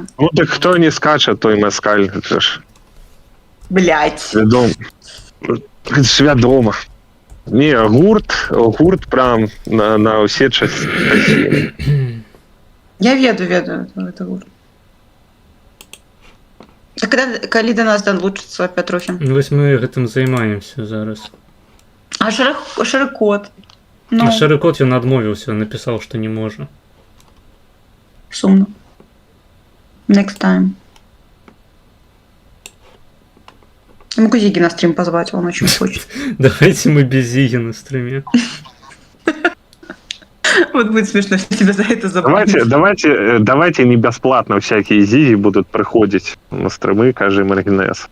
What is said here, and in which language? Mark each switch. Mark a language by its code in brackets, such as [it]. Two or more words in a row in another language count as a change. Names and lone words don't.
[uk] Ну так хто не скаче, той москаль. [ru] Это ж... Блять. [be] Вядома. [ru] Это ж [be] вядома. Не, гурт прям на ўсе часці. Я ведаю это гурт. А калі до нас долучится Пятрухін? Вось мы гэтым займаемся зараз. А Шарыкот? Ну, А Шарыкот ён адмовіўся, напісаў, што не можа. сумно. [en] Next time. [ru] Я могу Зиги на стрим позвать, он очень хочет. Давайте мы без Зиги на стриме. Вот будет смешно, если тебя за это забанят. Давайте не бесплатно всякие зиги будут приходить на стримы, кажи Маргинес.